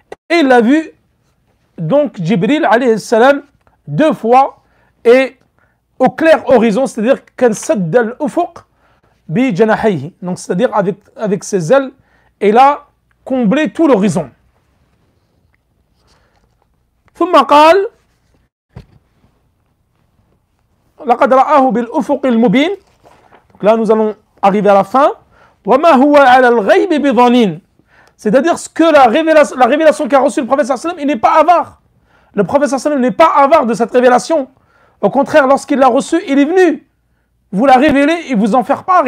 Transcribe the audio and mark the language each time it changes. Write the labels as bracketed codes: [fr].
[fr] Et il l'a vu, donc Jibril alayhi salam, 2 fois et au clair horizon, c'est-à-dire qu'un [ar] sadd al-ufuq bi janahayhi, [fr] donc c'est-à-dire avec ses ailes, et là comblé tout l'horizon. [ar] ثم قال لقد رآه بالأفق المبين. [fr] Donc là nous allons arriver à la fin. [ar] وما هو على الغيب بضنين. [fr] C'est-à-dire que la révélation qu'a reçue le prophète sallallahu alayhi wa sallam, il n'est pas avare. Le prophète sallallahu alayhi wa sallam n'est pas avare de cette révélation. Au contraire, lorsqu'il l'a reçue, il est venu vous la révéler et vous en faire part.